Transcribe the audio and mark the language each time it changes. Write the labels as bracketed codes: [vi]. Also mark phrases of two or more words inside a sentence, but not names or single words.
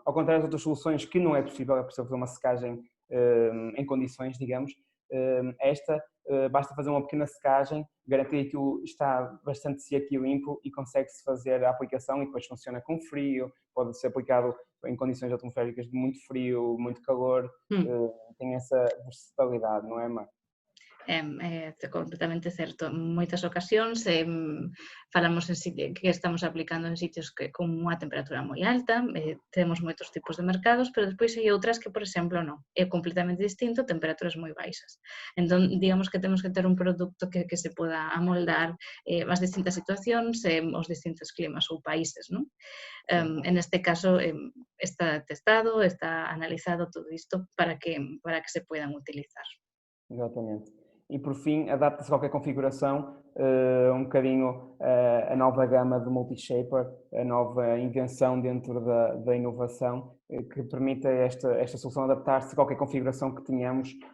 [pt] Ao contrário das outras soluções que não é possível fazer uma secagem em condições, digamos, esta basta fazer uma pequena secagem, garantir que aquilo está bastante seco e limpo e consegue-se fazer a aplicação e depois funciona com frio, pode ser aplicado em condições atmosféricas de muito frio, muito calor, tem essa versatilidade, não é, Mar? [gl] É completamente certo. En moitas ocasións falamos que estamos aplicando en sitios que con unha temperatura moi alta, temos moitos tipos de mercados, pero despois hai outras que, por exemplo, non. É completamente distinto, temperaturas moi baixas. Entón, digamos que temos que ter un produto que se poda amoldar as distintas situacións, os distintos climas ou países, non? En este caso, está testado, está analizado todo isto para que se podan utilizar. [pt] Exatamente. E por fim, adapta-se a qualquer configuração, um bocadinho a nova gama de multi-shaper, a nova invenção dentro da inovação, que permite esta solução adaptar-se a qualquer configuração que tenhamos.